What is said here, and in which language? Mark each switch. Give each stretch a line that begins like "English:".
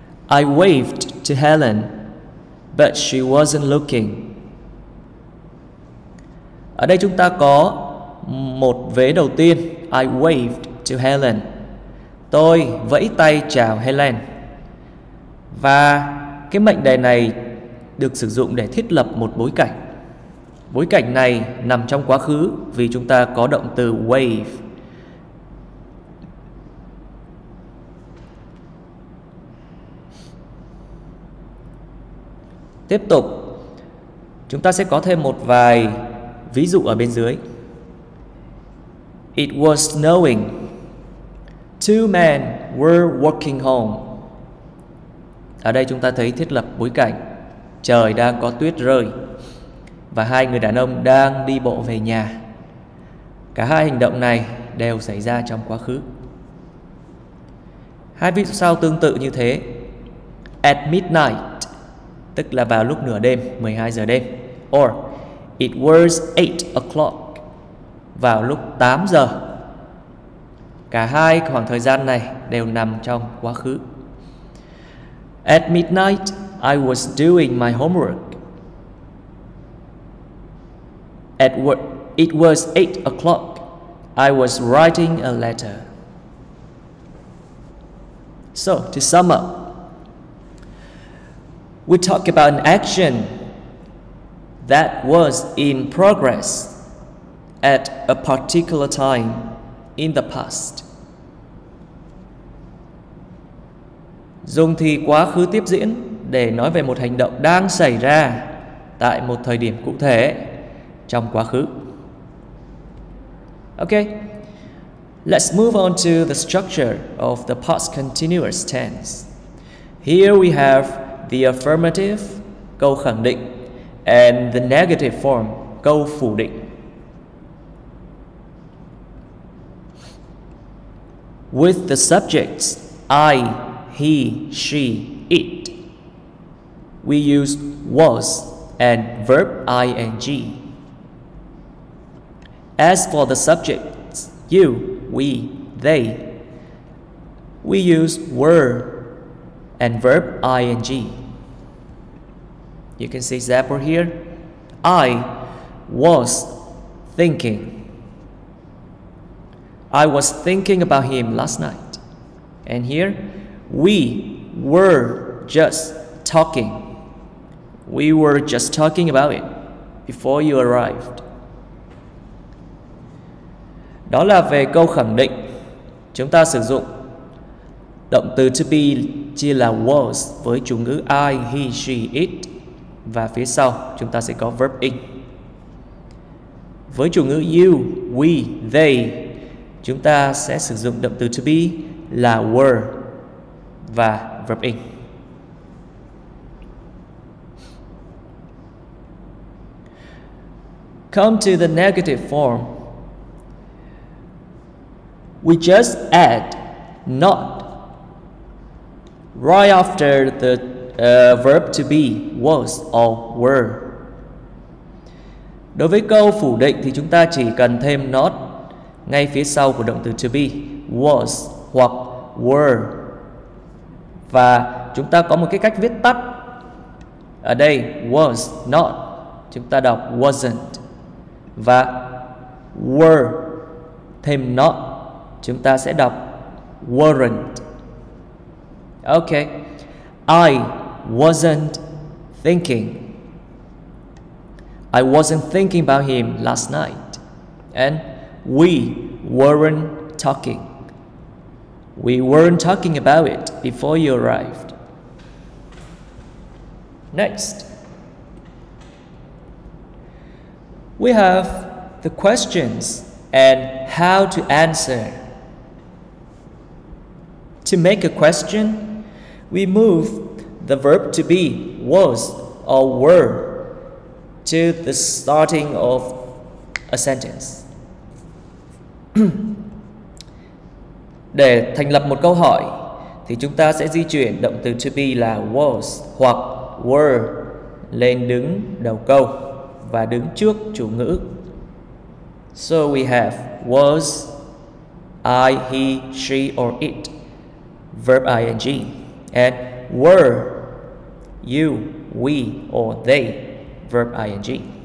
English: I waved to Helen, but she wasn't looking.
Vietnamese: Ở đây chúng ta có một vế đầu tiên,
English: I waved to Helen.
Vietnamese: Tôi vẫy tay chào Helen. Và cái mệnh đề này được sử dụng để thiết lập một bối cảnh. Bối cảnh này nằm trong quá khứ vì chúng ta có động từ wave. Tiếp tục, chúng ta sẽ có thêm một vài ví dụ ở bên dưới.
English: It was snowing. Two men were walking home.
Vietnamese: Ở đây chúng ta thấy thiết lập bối cảnh. Trời đang có tuyết rơi và hai người đàn ông đang đi bộ về nhà. Cả hai hành động này đều xảy ra trong quá khứ. Hai ví dụ sau tương tự như thế.
English: At midnight,
Vietnamese: tức là vào lúc nửa đêm, 12 giờ đêm.
English: Or it was 8 o'clock,
Vietnamese: vào lúc 8 giờ. Cả hai khoảng thời gian này đều nằm trong quá khứ.
English: At midnight, I was doing my homework. It was 8 o'clock. I was writing a letter. So, to sum up, we talk about an action that was in progress at a particular time in the past.
Vietnamese: Dùng thì quá khứ tiếp diễn để nói về một hành động đang xảy ra tại một thời điểm cụ thể trong quá khứ.
English: Okay, let's move on to the structure of the past continuous tense. Here we have the affirmative,
Vietnamese: câu khẳng định,
English: and the negative form,
Vietnamese: câu phủ định.
English: With the subjects I, he, she, it, we use was and verb ing. As for the subjects you, we, they, we use were and verb ing. You can see example here. I was thinking. I was thinking about him last night. And here, we were just talking. We were just talking about it before you arrived.
Vietnamese: Đó là về câu khẳng định. Chúng ta sử dụng động từ to be chia là was với chủ ngữ I, he, she, it. Và phía sau chúng ta sẽ có verb in. Với chủ ngữ you, we, they, chúng ta sẽ sử dụng động từ to be là were và verb in.
English: Come to the negative form. We just add not right after the verb to be, was or were.
Vietnamese: Đối với câu phủ định thì chúng ta chỉ cần thêm not ngay phía sau của động từ to be, was hoặc were. Và chúng ta có một cái cách viết tắt. Ở đây was not, chúng ta đọc wasn't. Và were thêm not, chúng ta sẽ đọc weren't. Okay.
English: I wasn't thinking. I wasn't thinking about him last night. And we weren't talking. We weren't talking about it before you arrived. Next, we have the questions and how to answer. To make a question, we move the verb to be, was or were, to the starting of a sentence.
Vietnamese: Để thành lập một câu hỏi thì chúng ta sẽ di chuyển động từ to be là was hoặc were lên đứng đầu câu và đứng trước chủ ngữ.
English: So we have was, I, he, she or it, verb ing, and were, you, we or they, verb ing.